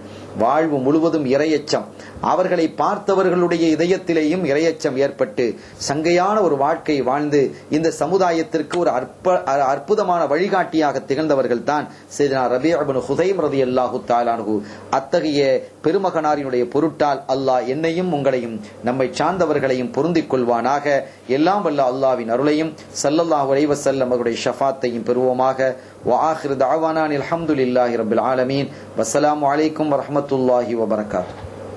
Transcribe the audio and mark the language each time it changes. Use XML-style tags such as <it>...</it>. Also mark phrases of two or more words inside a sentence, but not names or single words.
<ta>வாழ்வு முழுவதும் இரையச்சம், அவர்களை பார்த்தவர்களுடைய இதயத்திலேயும் இரையச்சம் ஏற்பட்டு சங்கையான ஒரு வாழ்க்கை வாழ்ந்து இந்த சமுதாயத்திற்கு ஒரு அற்புதமான வழிகாட்டியாக திகழ்ந்தவர்கள் தான் செய்தினா ரபீ இப்னு ஹுதைம்</ta> <ar>رضي الله تعالى عنه.</ar> <ta>அத்தகைய பெருமகனாரினுடைய பொருட்டால் அல்லாஹ் என்னையும் உங்களையும் நம்மை சார்ந்தவர்களையும் பொருந்திக் கொள்வானாக. எல்லாம் வல்ல அல்லாஹ்வின் அருளையும்</ta> <ar>صلى الله عليه وسلم</ar> <ta>அவருடைய ஷஃபாத்தையும் பெறுவோமாக.</ta> <ar>وآخر دعوانا الحمد لله رب العالمين والسلام عليكم ورحمة الله وبركاته.</ar>